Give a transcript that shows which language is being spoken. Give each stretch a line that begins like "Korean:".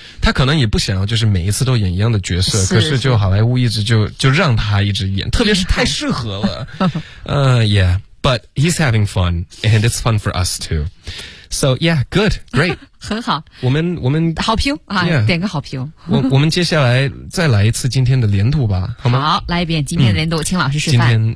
Chinese: 他可能也不想要就是每一次都演一样的角色，是可是就好莱坞一直就让他一直演，特别是太适合了。
English: yeah, but he's having fun and it's fun for us too. So yeah, good, great.
Chinese: 很好，我们好评啊，
English: yeah,
Chinese: 点个好评。我们接下来再来一次今天的连读吧，好吗？好，来一遍今天的连读，请老师示范。